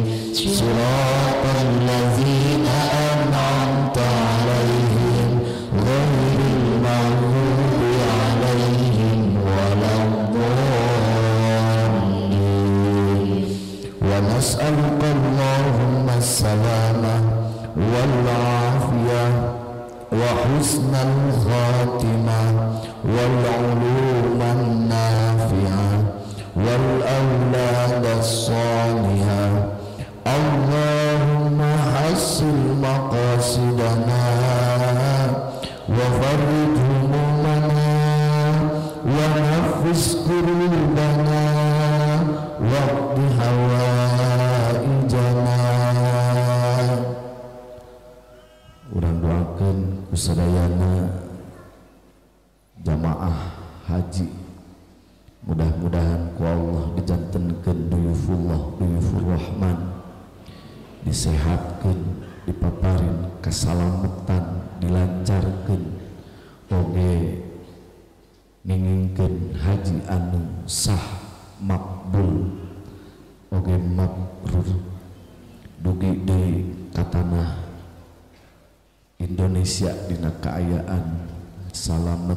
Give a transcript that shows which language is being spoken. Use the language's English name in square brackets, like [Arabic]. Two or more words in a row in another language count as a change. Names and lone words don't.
[Arabic] صراط الذين أنعمت عليهم غير المغضوب عليهم ولا الضالين. ونسألك اللهم السلامة والعافية وحسن الخاتمة والعلوم النافعة والأولاد الصالحة. اللهم حصل مقاصدنا وفرج همومنا ونفس كروبنا واقض حوائجنا. [Sundanese] Urang doakeun kusadayana jamaah haji, mudah-mudahan ku Allah dijantenkeun [Arabic] ضيوف الله ضيوف الرحمن, [Sundanese] disehatkeun, dipaparin kasalametan, dilancarkeun, oge ngingingkeun haji anu sah makbul, oge mabrur, dugi deui ka tanah Indonesia dina kaayaan salamet.